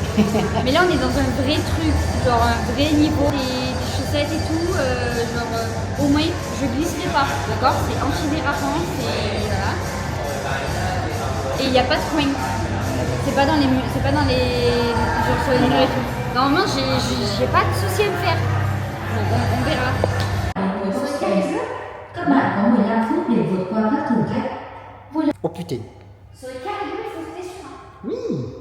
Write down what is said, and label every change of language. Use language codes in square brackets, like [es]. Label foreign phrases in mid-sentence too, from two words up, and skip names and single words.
[fr] Mais là on est dans un vrai truc, genre un vrai niveau, des chaussettes et tout, au moins je glisserai pas, d'accord? C'est antidérapant, et voilà. Et il n'y a pas de coin. C'est pas dans les genre sur les murs et tout. Normalement j'ai pas de souci à me faire. Donc on verra. [vi] Các bạn có 15 phút để vượt qua các thử thách. [fr] Oh putain. Sur les carrés, il faut rester sûr. Oui.